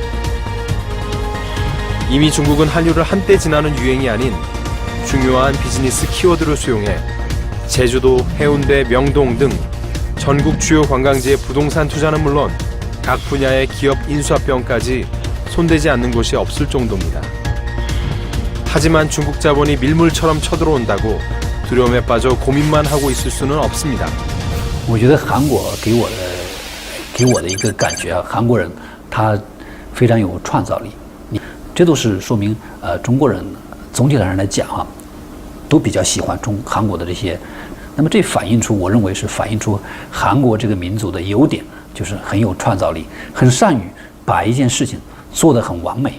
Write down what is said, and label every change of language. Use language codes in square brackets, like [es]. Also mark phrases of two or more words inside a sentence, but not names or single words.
[ko] 이미 중국은 한류를 한때 지나는 유행이 아닌 중요한 비즈니스 키워드로 수용해 제주도, 해운대, 명동 등 전국 주요 관광지의 부동산 투자는 물론 각 분야의 기업 인수합병까지 손대지 않는 곳이 없을 정도입니다. 하지만 중국 자본이 밀물처럼 쳐들어온다고 두려움에 빠져 고민만 하고 있을 수는 없습니다. [zh] 我觉得韩国给我的一个感觉啊，韩国人他非常有创造力，这都是说明中国人总体上来讲哈，都比较喜欢韩国的这些，那么这反映出我认为是反映出韩国这个民族的优点，就是很有创造力，很善于把一件事情做得很完美。